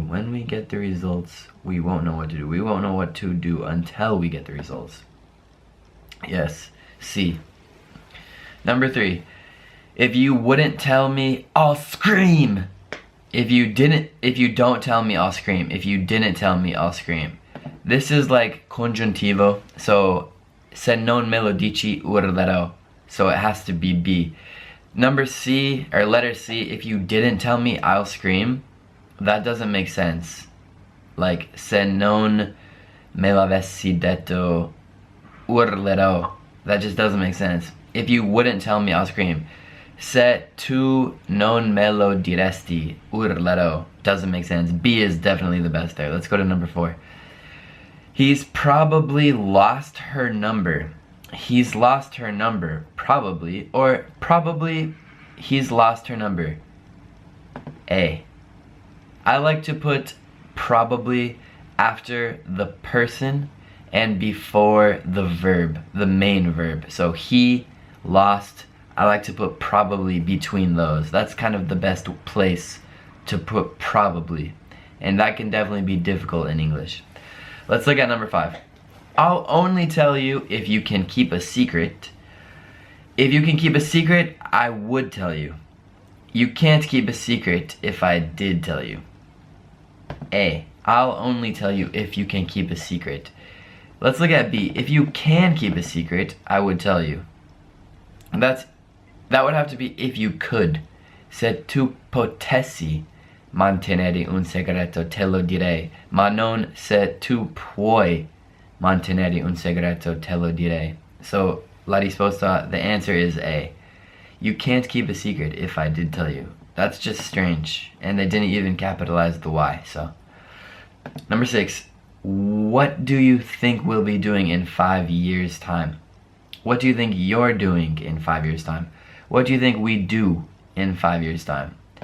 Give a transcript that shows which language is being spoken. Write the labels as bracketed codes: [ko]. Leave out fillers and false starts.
[en] When we get the results, we won't know what to do. We won't know what to do until we get the results. Yes, C. Number 3, if you wouldn't tell me, I'll scream. If you don't tell me, I'll scream. If you didn't tell me, I'll scream. [it] This is like congiuntivo, so se non me lo dici urlerò. [en] So it has to be B. Number C, or letter C, if you didn't tell me, I'll scream. That doesn't make sense. [it] Like, se non me l'avessi detto urlerò. [en] That just doesn't make sense. If you wouldn't tell me, I'll scream. [it] Se tu non me lo diresti urlerò. [en] Doesn't make sense. B is definitely the best there. Let's go to number 4. He's probably lost her number. He's lost her number. Probably. Or probably he's lost her number. A. I like to put probably after the person and before the verb, the main verb. So he lost, I like to put probably between those. That's kind of the best place to put probably. And that can definitely be difficult in English. Let's look at number 5. I'll only tell you if you can keep a secret. If you can keep a secret, I would tell you. You can't keep a secret if I did tell you. A, I'll only tell you if you can keep a secret. Let's look at B. If you can keep a secret, I would tell you. That would have to be if you could. [it] Se tu potessi mantenere un segreto, te lo direi. Ma non se tu puoi mantenere un segreto, te lo direi. [en] So, la risposta, the answer is A. You can't keep a secret if I did tell you. That's just strange. And they didn't even capitalize the Y, so. Number 6, what do you think we'll be doing in 5 years' time? What do you think you're doing in 5 years' time? What do you think we do in 5 years' time?